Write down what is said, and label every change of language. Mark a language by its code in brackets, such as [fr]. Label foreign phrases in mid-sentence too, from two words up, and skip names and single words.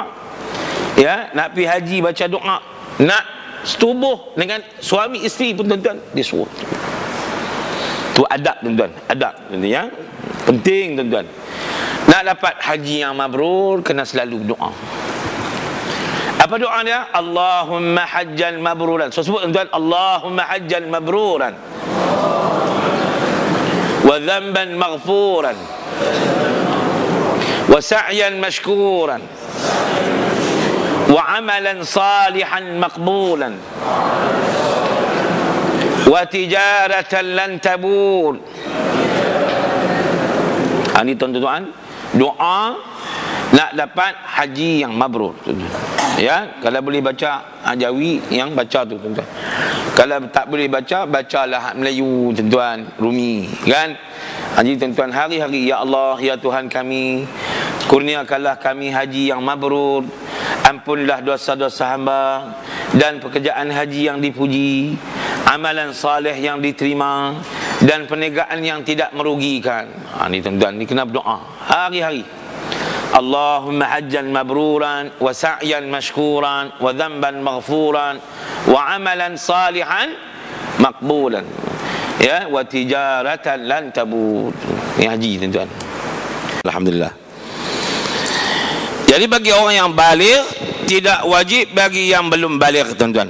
[ms] Ya, nak pergi haji baca doa, nak setubuh dengan suami isteri pun, tuan-tuan, dia suruh. Tu adab, tuan-tuan, adab, tuan-tuan, ya. Penting, tuan-tuan. Nak dapat haji yang mabrur, kena selalu doa. Apa doa dia? [ar] اللهم حجا مبرورا. [ms] So sebut, tuan-tuan, [ar] اللهم حجا مبرورا وذنبا مغفورا وسعيا مشكورا وعملا صالحا مقبولا وتجارة لن تبور. [ms] Ini, tuan-tuan, doa nak dapat haji yang mabrur. Ya, kalau boleh baca Jawi, yang baca tu, tuan-tuan. Kalau tak boleh baca, bacalah Melayu, tuan-tuan, Rumi, kan? Haji, tuan-tuan, hari-hari, ya Allah, ya Tuhan kami, kurniakanlah kami haji yang mabrur, ampunlah dosa-dosa hamba, dan pekerjaan haji yang dipuji, amalan saleh yang diterima, dan perniagaan yang tidak merugikan. Ini, tuan-tuan, ni kena berdoa hari-hari. [ar] اللهم حجا مبرورا وسعيا مشكورا وذنبا مغفورا وعملا صالحا مقبولا, ya, وتجارة لن تبور. [ms] Ini haji, tuan-tuan. Alhamdulillah. Jadi bagi orang yang baligh, tidak wajib bagi yang belum baligh, tuan-tuan.